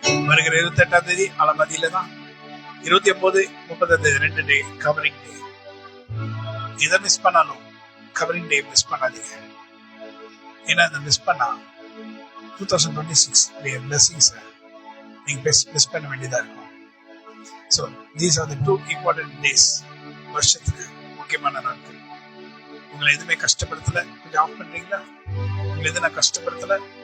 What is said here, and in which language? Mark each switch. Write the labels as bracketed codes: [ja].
[ta] வருகிற 28ஆம் தேதி அலமதியில தான், 29, 30 2 டே கவரிங் டே. இதை மிஸ் பண்ணாலும் கவரிங் டே மிஸ் பண்ணாதீங்க. ஏன்னா இதை மிஸ் பண்ணா 2026 blessings நீங்க மிஸ் பண்ண வேண்டியதா இருக்கும். [en] So these are the 2 important days. [ta] வருஷத்துக்கு முக்கியமான நாட்கள். உங்களை எதுவுமே கஷ்டப்படுத்தல, கொஞ்சம் ஆஃப் பண்றீங்களா? உங்களை எது நான் கஷ்டப்படுத்தல,